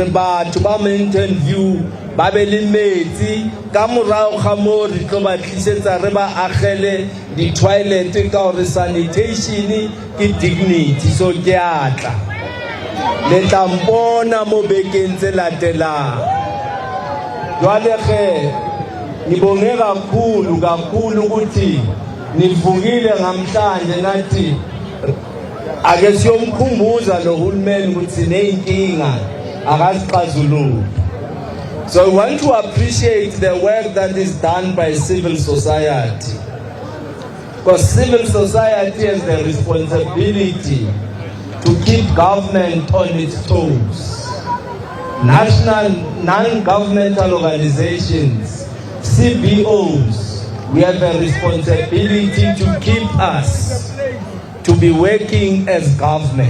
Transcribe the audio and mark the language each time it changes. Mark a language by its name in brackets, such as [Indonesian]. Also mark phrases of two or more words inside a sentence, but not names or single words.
[Southern Sotho] batho ba Mountain View ba be le metsi ka morao ga mo re tlo ba tlisetsa re ba agele di toilet ka hore sanitation ke dignity so ke atla le tampona mo bekeng tse latelang jwale ge [Zulu] ngibonge kakhulu ukuthi nivukile ngamhlanje nathi ake siyomkhumbuza lo hulumeni ukuthi neyinkinga akasixazulule. [English] So I want to appreciate the work that is done by civil society, because civil society has the responsibility to keep government on its toes. National non-governmental organizations, CBOs, we have a responsibility to keep us to be working as government.